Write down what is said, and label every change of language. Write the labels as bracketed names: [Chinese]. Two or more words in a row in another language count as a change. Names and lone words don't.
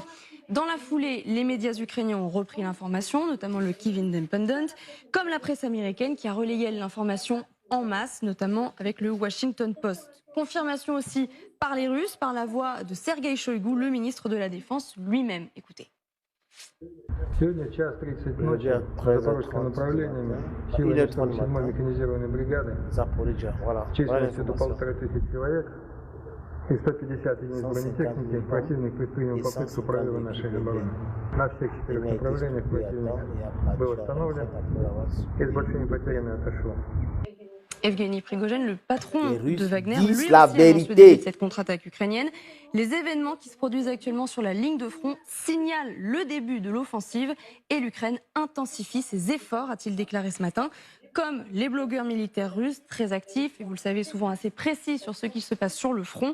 [French] Dans la foulée, les médias ukrainiens ont repris l'information, notamment le Kyiv Independent, comme la presse américaine qui a relayé l'information en masse, notamment avec le Washington Post. Confirmation aussi par les Russes, par la voix de Sergueï Shoïgu, le ministre de la Défense lui-même. Écoutez. [Russian] Сегодня час 30 ночи в Запорожском направлении силами 47-й механизированной бригады численностью до 1500 человек и 150 единиц бронетехники противник предпринял попытку прорыва нашей обороны. На всех 4 направлениях противник был остановлен и с большими потерями отошел. [French] Evgeny Prigogine, le patron de Wagner, lui aussi la annonce le début de cette contre-attaque ukrainienne. Les événements qui se produisent actuellement sur la ligne de front signalent le début de l'offensive et l'Ukraine intensifie ses efforts, a-t-il déclaré ce matin. Comme les blogueurs militaires russes, très actifs, et vous le savez souvent assez précis sur ce qui se passe sur le front.